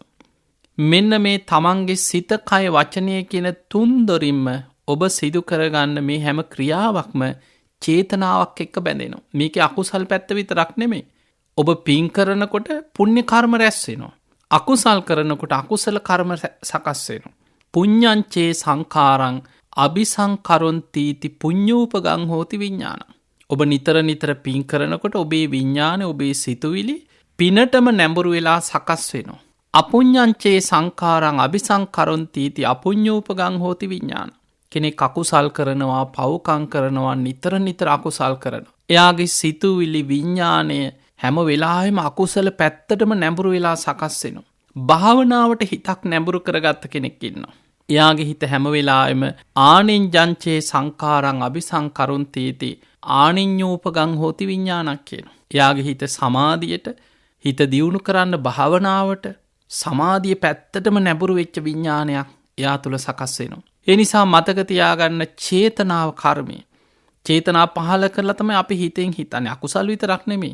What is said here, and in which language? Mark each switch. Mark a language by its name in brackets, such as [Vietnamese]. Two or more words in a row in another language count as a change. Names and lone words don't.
[Sinhala] මෙන්න මේ තමන්ගේ සිත කය වචනය කියන තුන්දොරින්ම ඔබ සිදු කරගන්න මේ හැම ක්‍රියාවක්ම චේතනාවක් එක්ක බැඳෙනවා. මේකේ අකුසල් පැත්ත විතරක් නෙමෙයි. ඔබ පින් කරනකොට පුණ්‍ය කර්ම රැස් වෙනවා. අකුසල් කරනකොට අකුසල කර්ම සකස් වෙනවා. [Pali] පුඤ්ඤංචේ සංඛාරං අபிසංකරොන්තිති පුඤ්ඤූපගං හෝති විඥානං. [Sinhala] ඔබ නිතර නිතර පින් කරනකොට ඔබේ විඥානය ඔබේ සිතුවිලි පිනටම නැඹුරු වෙලා සකස් වෙනවා. [Pali] අපුඤ්ඤංචේ සංඛාරං අபிසංකරොන්තිති අපුඤ්ඤූපගං හෝති විඥානං. [Sinhala] කෙනෙක් අකුසල් කරනවා පව්කම් කරනවා නිතර නිතර අකුසල් කරනවා. එයාගේ සිතුවිලි විඥානය හැම වෙලාවෙම අකුසල පැත්තටම නැඹුරු වෙලා සකස් වෙනවා. භාවනාවට හිතක් නැඹුරු කරගත්ත කෙනෙක් ඉන්නවා. එයාගේ හිත හැම වෙලාවෙම [Pali] ආනිඤ්ජංචේ සංඛාරං අபிසංකරොන්තිති ආනිඤ්ඤෝපගං හෝති [Sinhala] විඥානක් කියනවා. එයාගේ හිත සමාධියට හිත දියුණු කරන්න භාවනාවට සමාධිය පැත්තටම නැඹුරු වෙච්ච විඥානයක් එයා තුළ සකස් වෙනවා. ඒ නිසා මතක තියාගන්න චේතනාව කර්මය. චේතනා පහළ කරලා තමයි අපි හිතෙන් හිතන්නේ. අකුසල් විතරක් නෙමෙයි.